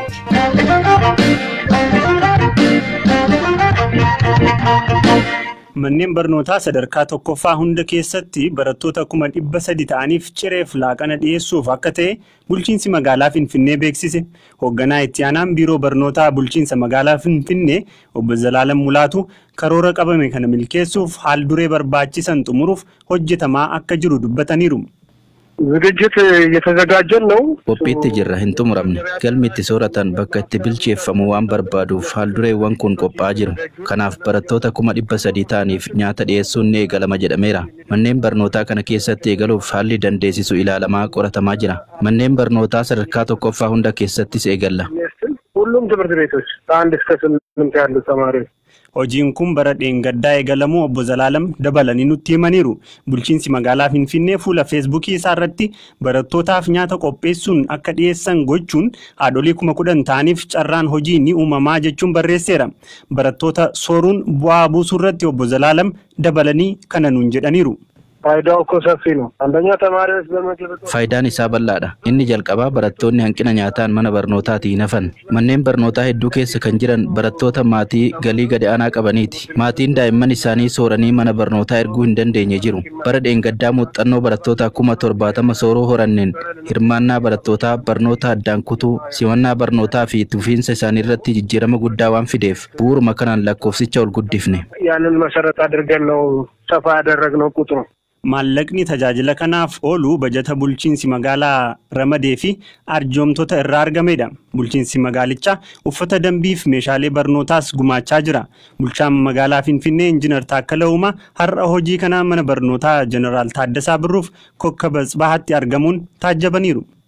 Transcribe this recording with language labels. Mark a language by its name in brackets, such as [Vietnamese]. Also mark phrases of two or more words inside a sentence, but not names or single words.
[Oromo] Manneen barnootaa sadarkaa tokkoffaa hunda keessatti barattoota 300 ta'aniif cireef laaqana dhiyeessuuf akka ta'e bulchiinsi magaalaa Finfinnee beeksise. Hoogganaa itti aanaan biiroo barnootaa bulchiinsa magaalaa Finfinnee obbo Zalaalam Mulaatu karoora qabame kana milkeessuuf haal duree barbaachisan xumuruuf hojjetamaa akka jiru dubbataniiru. [Amharic] ዝግጅት እየተዘጋጀን ነው [Oromo] Qophiitti jirra hin xumuramne galmi itti sooratan bakka itti bilcheeffamu waan barbaaduuf haaldureewwan kun qophaa'aa jiru kanaaf barattoota 300 ta'aniif nyaata dhiyeessuun ni eegalama jedhameera manneen barnootaa kana keessatti eegaluuf haalli dandeessisu ilaalamaa qoratamaa jira manneen barnootaa sadarkaa tokkoffaa hunda keessattis eegalla [Amharic] ሁሉም ትምህርት ቤቶች ከአንድ እስከ 8 ያሉ ተማሪዎች [Oromo] Hojiin kun bara dheengaddaa eegalamuu obbo Zalaalam dabalanii nutti himaniiru. Bulchiinsi magaalaa Finfinnee fuula Feesbuukii isaa irratti barattootaaf nyaata qopheessuun akka dhiyeessan gochuun haadholii 10,000 ta'aniif carraan hojii ni uumamaa jechuun barreesseera. Barattoota sooruun bu'aa buusuu irratti obbo Zalaalam dabalanii kana nuun jedhaniiru. [Amharic] ፋይዳው እኮ ሰፊ ነው አንደኛ ተማሪዎች በመግብ [Oromo] faayidaan isaa bal'aadha inni jalqabaa barattoonni hanqina nyaataan mana barnootaatiin hafan manneen barnootaa hedduu keessa kan jiran barattoota maatii galii gad aanaa qabaniiti maatiin daa'imman isaanii sooranii mana barnootaa erguu hin dandeenye jiru bara dheengaddaa muuxannoo barattoota 70,000 sooruu horanneen hirmaannaa barattootaa barnoota addaan kutuu simannaa barnootaa fi tufiinsa isaanii irratti jijjiirama guddaa waan fideef bu'uuruma kanaan lakkoofsicha ol guddifne [Amharic] ያንን መሰረት አድርገን ነው ሰፋ ያደረግነው ቁጥሩ። [Oromo] Maallaqni tajaajila kanaaf oolu bajata bulchiinsi magaalaa Ramadee fi arjoomtota irraa argamedha. Bulchiinsi magaalichaa uffata dambiif meeshaalee barnootaas gumaachaa jira. Bulchaan magaalaa Finfinnee Injiinar Taakkalaa Uumaa har'a hojii kana mana barnootaa Jeneraal Taaddasaa Birruuf Kokkaba Tsibahaatti argamuun taajjabaniiru.